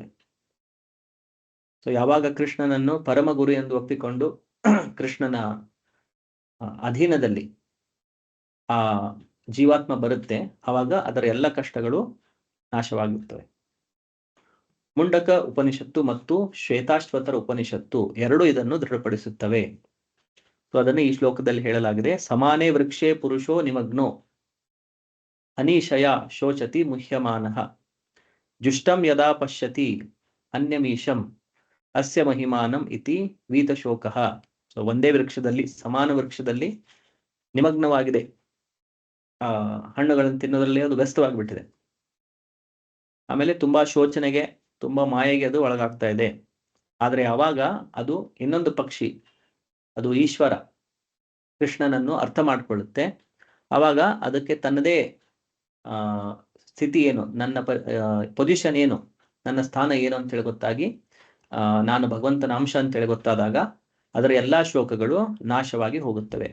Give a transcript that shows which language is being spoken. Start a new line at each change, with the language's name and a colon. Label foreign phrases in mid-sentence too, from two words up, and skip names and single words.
Kannada: ಸೊ ಯಾವಾಗ ಕೃಷ್ಣನನ್ನು ಪರಮಗುರು ಎಂದು ಒಪ್ಪಿಕೊಂಡು ಕೃಷ್ಣನ ಅಧೀನದಲ್ಲಿ ಆ ಜೀವಾತ್ಮ ಬರುತ್ತೆ, ಆವಾಗ ಅದರ ಎಲ್ಲ ಕಷ್ಟಗಳು ನಾಶವಾಗುತ್ತವೆ. ಮುಂಡಕ ಉಪನಿಷತ್ತು ಮತ್ತು ಶ್ವೇತಾಶ್ವತರ ಉಪನಿಷತ್ತು ಎರಡು ಇದನ್ನು ದೃಢಪಡಿಸುತ್ತವೆ. ಸೊ ಅದನ್ನು ಈ ಶ್ಲೋಕದಲ್ಲಿ ಹೇಳಲಾಗಿದೆ.
Sanskrit: ಸಮಾನೇ ವೃಕ್ಷೇ ಪುರುಷೋ ನಿಮಗ್ನೋ ಅನೀಶಯ ಶೋಚತಿ ಮುಹ್ಯಮಾನಃ ಜುಷ್ಟಂ ಯದಾ ಪಶ್ಯತಿ ಅನ್ಯಮೀಶಂ ಅಸ್ಯ ಮಹಿಮಾನಂ ಇತಿ ವೀತಶೋಕಃ.
Kannada: ಸೊ ಒಂದೇ ವೃಕ್ಷದಲ್ಲಿ, ಸಮಾನ ವೃಕ್ಷದಲ್ಲಿ ನಿಮಗ್ನವಾಗಿದೆ, ಹಣ್ಣುಗಳನ್ನು ತಿನ್ನೋದ್ರಲ್ಲಿ ಅದು ವ್ಯಸ್ತವಾಗಿಬಿಟ್ಟಿದೆ. ಆಮೇಲೆ ತುಂಬಾ ಶೋಚನೆಗೆ, ತುಂಬಾ ಮಾಯೆಗೆ ಅದು ಒಳಗಾಗ್ತಾ ಇದೆ. ಆದ್ರೆ ಯಾವಾಗ ಅದು ಇನ್ನೊಂದು ಪಕ್ಷಿ, ಅದು ಈಶ್ವರ ಕೃಷ್ಣನನ್ನು ಅರ್ಥ ಮಾಡ್ಕೊಳ್ಳುತ್ತೆ, ಆವಾಗ ಅದಕ್ಕೆ ತನ್ನದೇ ಸ್ಥಿತಿ ಏನು, ನನ್ನ ಪೊಸಿಷನ್ ಏನು, ನನ್ನ ಸ್ಥಾನ ಏನು ಅಂತೇಳಿ ಗೊತ್ತಾಗಿ ನಾನು ಭಗವಂತನ ಅಂಶ ಅಂತೇಳಿ ಗೊತ್ತಾದಾಗ ಅದರ ಎಲ್ಲಾ ಶೋಕಗಳು ನಾಶವಾಗಿ ಹೋಗುತ್ತವೆ.